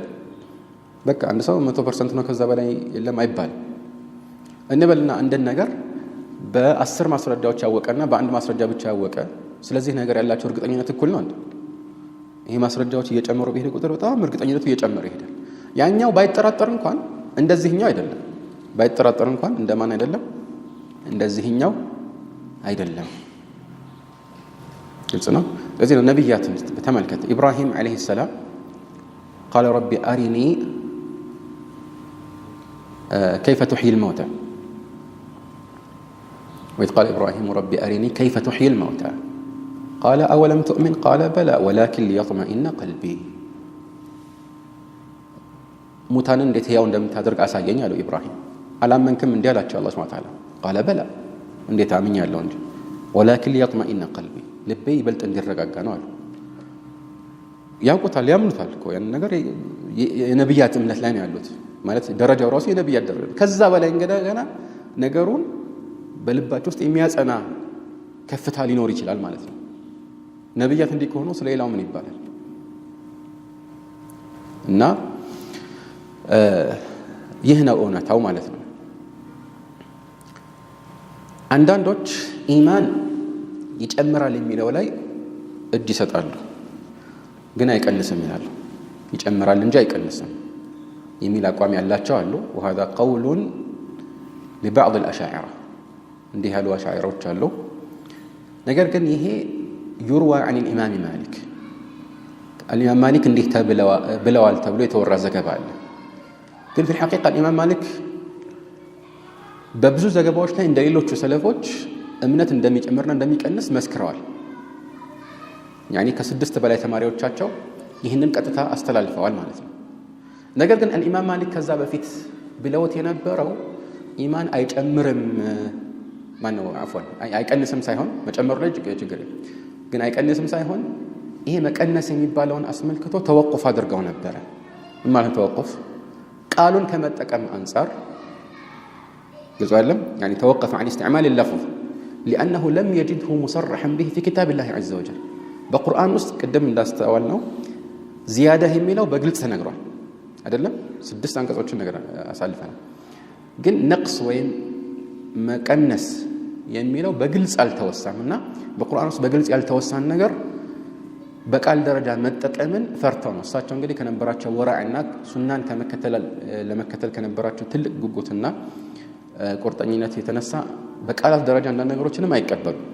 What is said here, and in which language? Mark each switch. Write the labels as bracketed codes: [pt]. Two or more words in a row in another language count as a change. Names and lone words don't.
[am] በቃ አንድ ሰው 100% ነው ከዛ በላይ የለም አይባልም እንበልና እንደን ነገር በ10 ማስረጃዎች ያወቀና በአንድ ማስረጃ ብቻ ያወቀ፣ ስለዚህ ነገር ያላቸው እርግጠኝነት እኩል ነው። ይሄ ማስረጃዎች እየጨመሩ በሄደ ቁጥር በጣም እርግጠኝነቱ እየጨመረ ይሄዳል። ያኛው ባይጠራጠር እንኳን እንደዚህኛው አይደለም። ባይጠራጠር እንኳን እንደማን አይደለም? እንደዚህኛው አይደለም። ግልጽ ነው። ስለዚህ ነው ነብያትን በተመልከተ ኢብራሂም [ar] عليه السلام قال ربي أرني كيف تحيي الموتى وإذ قال إبراهيم ربي أرني كيف تحيي الموتى قال أولم تؤمن قال بلى ولكن ليطمئن قلبي [am] ሙታንን እንዴት ያው እንደምታደርግ አሳየኝ አለው ኢብራሂም። አላመንክም እንዴ አላቸው አላህ [ar] سبحانه وتعالى قال بلى [am] እንዴት አምኛለሁ እንጂ [ar] ولكن ليطمئن قلبي [am] ልቤ ይበልጥ እንዲረጋጋ ነው አሉ። ያውቁታል፣ ያምኑታል እኮ ያን ነገር የነብያት እምነት ላይ ነው ያሉት ማለት ደረጃው ራሱ የነብያት ደረጃ። ከዛ በላይ ገና ነገሩን በልባቸው ውስጥ የሚያጸና ከፍታ ሊኖር ይችላል ማለት ነው። ነብያት እንዲህ ከሆኑ ስለሌላው ምን ይባላል? እና ይህ ነው እውነታው ማለት ነው። አንዳንዶች ኢማን ይጨምራል የሚለው ላይ እጅ ይሰጣሉ፣ ግን አይቀንስም ይላሉ። ይጨምራል እንጂ አይቀንስም የሚል አቋም ያላቸው አሉ። [ar] وهذا قول لبعض الاشاعره [am] እንዲህ ያሉ አሻዒራዎች አሉ። ነገር ግን ይሄ [ar] يروى عن الامام مالك الامام مالك [am] እንዲህ ብለዋል ተብሎ የተወራ ዘገባ አለ። ግን [ar] في الحقيقه الامام مالك [am] በብዙ ዘገባዎች ላይ እንደሌሎቹ ሰለፎች እምነት እንደሚጨምርና እንደሚቀንስ መስክረዋል። ያኒ ከ6 በላይ ተማሪዎቻቸው ይህንን ቀጥታ አስተላልፈዋል ማለት ነው። ነገር ግን [ar] الامام مالك [am] ከዛ በፊት ብለውት የነበረው ኢማን አይጨምርም ማነው አፍዋን አይቀንስም ሳይሆን መጨመሩ ላይ ችግር ግን አይቀንስም ሳይሆን ይሄ መቀነስ የሚባለውን አስመልክቶ ተወቁፍ አድርገው ነበር። ማለት ተወቁፍ ቃሉን ከመጠቀም አንፃር ግልጽ አይደለም። [ar] يعني توقف عن استعمال اللفظ لانه لم يجده مصرحا به في كتاب الله عز وجل [am] በቁርአን ውስጥ ቅድም እንዳስተዋል ነው ዚያዳ የሚለው በግልጽ ተነግሯል አይደለም። 6 አንቀጾችን ነገር አሳልፈናል። ግን ነቅስ ወይም መቀነስ የሚለው በግልጽ አልተወሳምና በቁርአን ውስጥ በግልጽ ያልተወሳን ነገር በቃል ደረጃ መጠቀምን ፈርተው ነው። እሳቸው እንግዲህ ከነበራቸው ወራዕና ሱናን ለመከተል ከነበራቸው ትልቅ ጉጉትና ቁርጠኝነት የተነሳ በቃላት ደረጃ አንዳንድ ነገሮችንም አይቀበሉ